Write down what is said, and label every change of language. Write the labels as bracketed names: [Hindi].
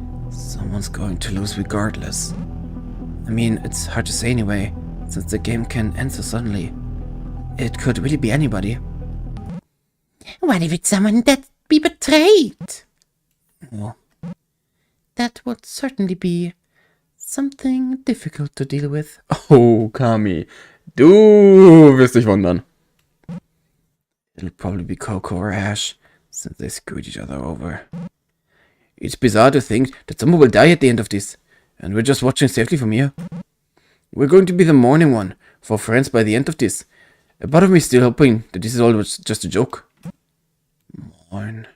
[English] Someone's going to lose regardless. I mean, it's hard to say anyway, since the game can end so suddenly. It could really be anybody. What if it's someone that be betrayed? Well, that would certainly be something difficult to deal with. [German] Oh, Kami, du wirst dich wundern. [English] It'll probably be Coco or Ash, since they screwed each other over. It's bizarre to think that someone will die at the end of this. and we're just watching safely from here. We're going to be the morning one for friends by the end of this. A part of me still hoping that this is all just a joke. Morn.